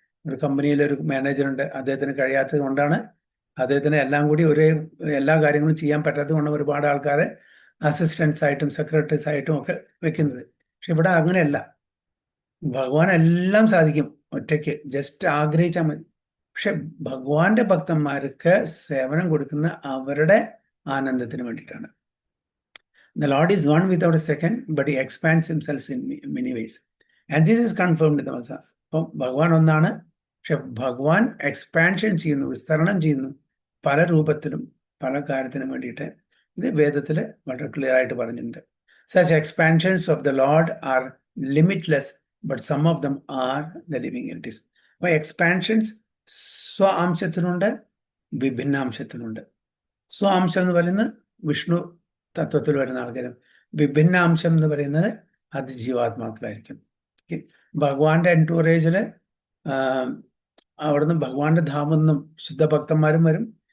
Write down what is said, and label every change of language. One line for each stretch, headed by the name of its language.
Malayalam: ഒരു കമ്പനിയിലൊരു മാനേജറുണ്ട്, അദ്ദേഹത്തിന് കഴിയാത്തത് കൊണ്ടാണ്, അദ്ദേഹത്തിന് എല്ലാം കൂടി എല്ലാ കാര്യങ്ങളും ചെയ്യാൻ പറ്റാത്തത് കൊണ്ട് ഒരുപാട് ആൾക്കാരെ അസിസ്റ്റൻസ് ആയിട്ടും സെക്രട്ടറീസ് ആയിട്ടും ഒക്കെ വെക്കുന്നത്. പക്ഷെ ഇവിടെ അങ്ങനെയല്ല, ഭഗവാൻ എല്ലാം സാധിക്കും ഒറ്റയ്ക്ക്, ജസ്റ്റ് ആഗ്രഹിച്ചാൽ മതി. പക്ഷെ ഭഗവാന്റെ ഭക്തന്മാർക്ക് സേവനം കൊടുക്കുന്ന അവരുടെ ആനന്ദത്തിന് വേണ്ടിയിട്ടാണ്.
English: The Lord is one without a second, but he expands himself in many ways. And this is confirmed in the Vasa.
Malayalam: അപ്പം ഭഗവാൻ ഒന്നാണ്, പക്ഷെ ഭഗവാൻ എക്സ്പാൻഷൻ ചെയ്യുന്നു, വിസ്തരണം ചെയ്യുന്നു പല രൂപത്തിലും പല കാര്യത്തിനും വേണ്ടിയിട്ട്. ഇത് വേദത്തിൽ വളരെ ക്ലിയർ ആയിട്ട് പറഞ്ഞിട്ടുണ്ട്.
English: Such expansions of the Lord are limitless, but some of them are the living entities.
Malayalam: അപ്പോൾ എക്സ്പാൻഷൻസ് സ്വാംശത്തിനുണ്ട്, വിഭിന്നാംശത്തിനുണ്ട്. സ്വാംശം എന്ന് പറയുന്നത് വിഷ്ണു തത്വത്തിൽ വരുന്ന ആൾക്കാരും, വിഭിന്നാംശം എന്ന് പറയുന്നത് അത് ജീവാത്മാക്കളായിരിക്കും. ഭഗവാന്റെ എൻടൂറേജിൽ അവിടുന്ന് ഭഗവാന്റെ ധാമെന്നും ശുദ്ധഭക്തന്മാരും വരും.